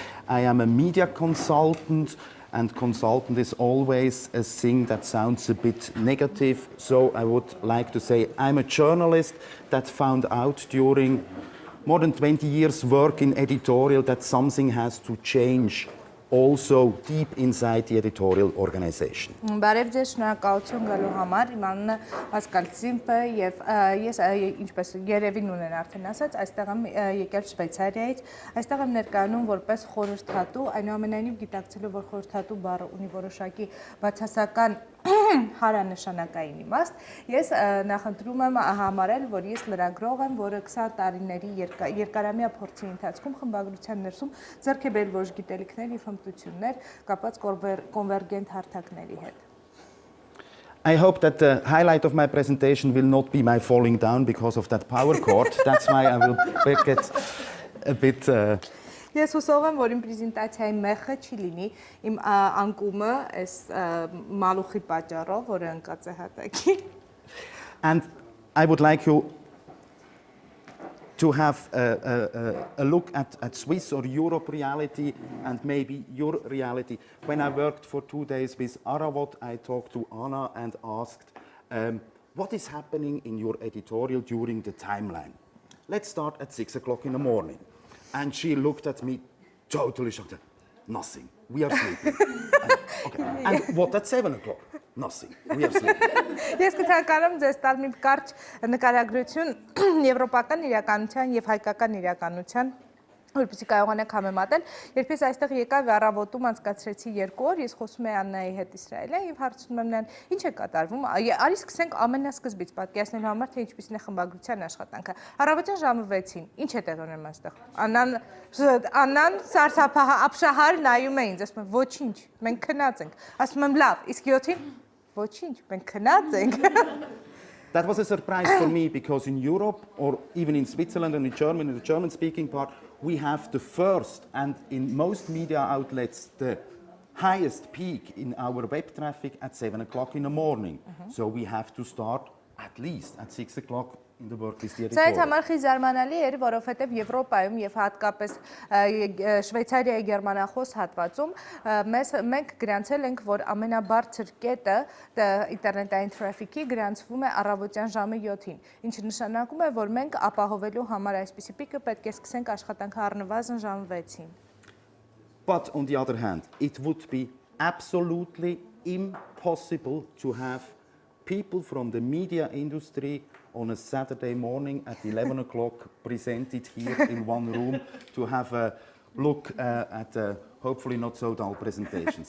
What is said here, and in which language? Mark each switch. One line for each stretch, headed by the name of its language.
English: I am a media consultant, and consultant is always a thing that sounds a bit negative. So I would like to say I'm a journalist that found out during more than 20 years work in editorial that something has to change also deep inside the editorial organization.
Armenian: Բարև ձեզ, շնորհակալություն գալու համար։ Իմ անունը Պասկալ Ցեմփի եւ ես ինչպես Երևին ունեն արդեն ասած, այստեղ եմ եկել Շվեյցարիայից։ Այստեղ եմ ներկայանում որպես խորհրդատու, այնուամենայնիվ գիտակցելով որ խորհրդատու բառը ունի որոշակի բացասական հարանշանակային իմաստ, ես նախընտրում եմ համարել, որ ես լրագրող եմ, որը 20 տարիների երկարամյա փորձի ընթացքում խմբագրության ներսում ձեռք է բերել որոշ գիտելիքներ եւ հմտություններ կապված կոնվերգենտ հարթակների հետ։
English: I hope that the highlight of my presentation will not be my falling down because of that power cord. That's why I will get a bit
Armenian: Ես հուսով եմ, որ իմ պրեզենտացիայի մեխը չի լինի իմ անկումը այս մալուխի պատճառով, որը ընկած է հատակի։
English: And I would like you to have a look at Swiss or Europe reality and maybe your reality. When I worked for 2 days with Aravot, I talked to Anna and asked, what is happening in your editorial during the timeline? Let's start at 6 o'clock in the morning. And she looked at me totally shocked. Nothing. We are sleeping. And what at 7 o'clock? Nothing. We are sleeping.
Armenian: Ես կցանկանամ ձեզ տալ մի կարճ նկարագրություն եվրոպական իրականության եւ հայկական իրականության, որպեսզի կարողանաք համեմատել։ Երբ ես այստեղ եկա Առավոտում անցկացրեցի 2 օր, ես խոսում եի Աննայի հետ Իսրայելյան եւ հարցնում եմ նրան, ինչ է կատարվում։ Արի սկսենք ամենասկզբից պատկերացնելու համար, թե ինչպիսին է խմբագրության աշխատանքը։ Առավոտյան ժամը 6-ին, ինչ է տեղի ունենում այստեղ։ Աննան սարսափահար նայում է ինձ, ասում է, ոչինչ, մենք քնած ենք։ Ասում եմ, լավ, իսկ 7-ին, ոչինչ, մենք քնած ենք։
English: That was a surprise for me because in Europe or even in Switzerland and in Germany, the German-speaking part, we have the first and in most media outlets the highest peak in our web traffic at 7 o'clock in the morning. So we have to start at least at 6 o'clock in the work with the editorial.
Armenian: Սա համար խի զարմանալի էր, որովհետև Եվրոպայում եւ հատկապես Շվեյցարիայի գերմանախոս հատվածում մենք գրանցել ենք, որ ամենաբարձր կետը ինտերնետային թրաֆիկի գրանցվում է առավոտյան ժամը 7-ին, ինչը նշանակում է, որ մենք ապահովելու համար այսպիսի պիկը պետք է սկսենք աշխատանքը առնվազն ժամը 6-ին։
English: But on the other hand, it would be absolutely impossible to have people from the media industry on a Saturday morning at 11 o'clock presented here in one room to have a look at a hopefully not so dull presentation.